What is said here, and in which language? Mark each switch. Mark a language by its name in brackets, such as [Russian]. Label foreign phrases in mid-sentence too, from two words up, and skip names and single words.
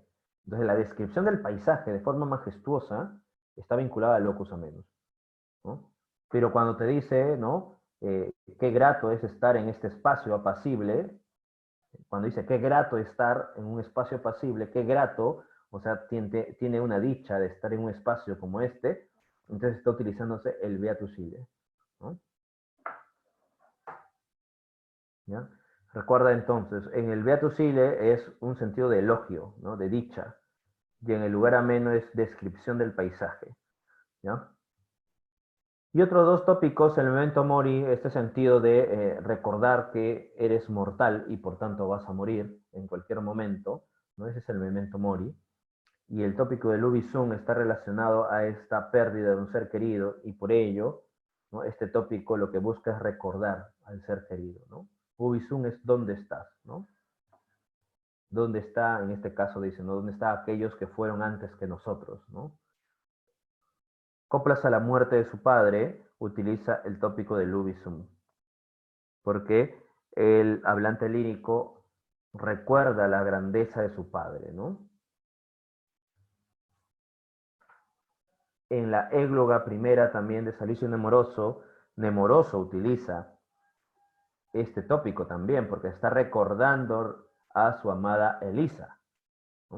[Spanish] Entonces, la descripción del paisaje de forma majestuosa está vinculada al [Latin] locus amenus, [Spanish] ¿no? Pero cuando te dice, ¿no?, qué grato es estar en este espacio apacible, cuando dice qué grato estar en un espacio apacible, qué grato, o sea, tiene una dicha de estar en un espacio como este, entonces está utilizándose el [Latin] beatus ille, [Spanish] ¿no? ¿Ya? Recuerda entonces, en el [Latin] beatus ille [Spanish] es un sentido de elogio, ¿no?, de dicha, y en el lugar ameno es descripción del paisaje, ¿ya? Y otros dos tópicos, el [Latin] memento mori, [Spanish] este sentido de recordar que eres mortal y por tanto vas a morir en cualquier momento, ¿no? Ese es el [Latin] memento mori. [Spanish] Y el tópico de [Latin] ubi sum [Spanish] está relacionado a esta pérdida de un ser querido y por ello, ¿no?, este tópico lo que busca es recordar al ser querido, ¿no? [Latin] Ubi sum [Spanish] es dónde estás, ¿no? ¿Dónde está? En este caso dicen, ¿no?, ¿dónde están aquellos que fueron antes que nosotros, ¿no? Coplas a la muerte de su padre utiliza el tópico del [Latin] ubi sum, [Spanish] porque el hablante lírico recuerda la grandeza de su padre, ¿no? En la égloga primera también de Salicio Nemoroso, Nemoroso utiliza este tópico también, porque está recordando a su amada Elisa, ¿no?